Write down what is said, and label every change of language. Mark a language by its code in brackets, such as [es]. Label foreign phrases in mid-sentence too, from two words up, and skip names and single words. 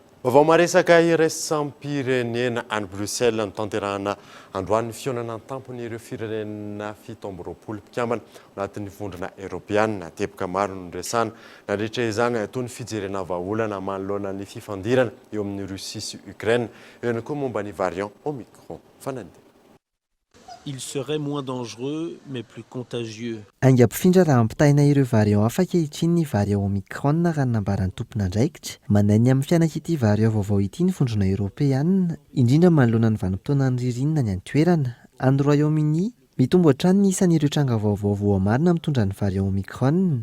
[mg] vaovao maresaka iraisam-pirenena any Bruxelles no tanterahana androany fionana tampony ireo firenena 17 mpikambana anatin'ny vondrona eropeanina teboka maro no resana nandritra izany tony fijerena vahaolana manoloana ny fifandirana eo amin'ny Russie sy Ukraine eo ihany koa momba ny variant Omicron fanandy. [fr] Il serait moins dangereux mais plus contagieux. [mg] Aingam-pifindra raha ampitaina ireo variant hafa ankehitriny ny variant Omicron raha nambaran'ny tompon'andraikitra manainy amin'ny fianaka ity variant vaovao ity ny vondrona eropeanina indrindra manoloana ny vanim-potoana ny ririnina ny antoerana any Royaume-Uni mitombo hatrany ny isan'ireo tranga vaovao voamarina mitondra ny variant Omicron.